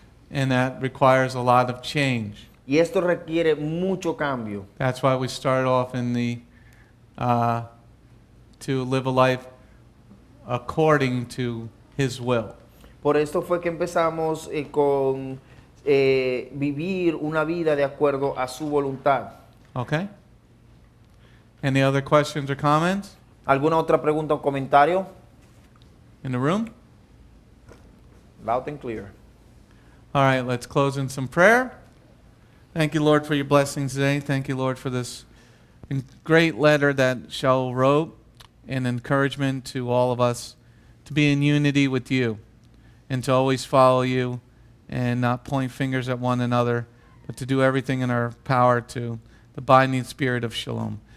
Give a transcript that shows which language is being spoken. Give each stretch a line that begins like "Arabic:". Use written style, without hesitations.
English: And that requires a lot of change.
Spanish: Y esto requiere mucho cambio.
English: That's why we start off in the to live a life according to His will.
Spanish: Por esto fue que empezamos con vivir una vida de acuerdo a su voluntad.
English: Okay? Any other questions or comments
Spanish: ¿Alguna otra pregunta o comentario?
English: in the room? Loud and clear. All right, let's close in some prayer. Thank you, Lord, for your blessings today. Thank you, Lord, for this great letter that Sha'ul wrote, and encouragement to all of us to be in unity with you and to always follow you and not point fingers at one another, but to do everything in our power to the binding spirit of shalom.